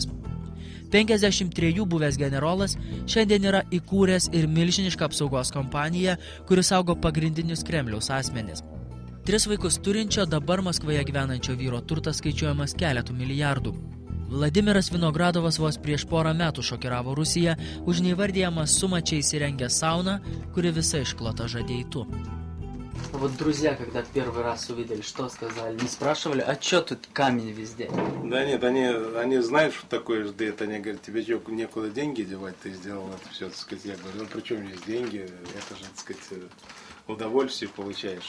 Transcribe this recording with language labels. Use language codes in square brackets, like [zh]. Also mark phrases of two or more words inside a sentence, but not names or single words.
[lt] 53 buvęs generolas šiandien yra įkūręs ir milžinišką apsaugos kompaniją, kuris saugo pagrindinius Kremliaus asmenis. 3 vaikus turinčio dabar Maskvoje gyvenančio vyro turtas skaičiuojamas keletų milijardų. Vladimiras Vinogradovas vos prieš porą metų šokiravo Rusiją už neįvardijamą sumą čia įsirengę sauną, kuri visa išklota Žadeitu. [ru] Вот друзья, когда первый раз увидели, что сказали? Не спрашивали, а что тут камень везде? Да нет, они знают, что такое Ждет. Они говорят, тебе что, некуда деньги девать? Ты сделал это все, так сказать. Я говорю, ну при чем здесь деньги? Это же, так сказать, удовольствие получаешь.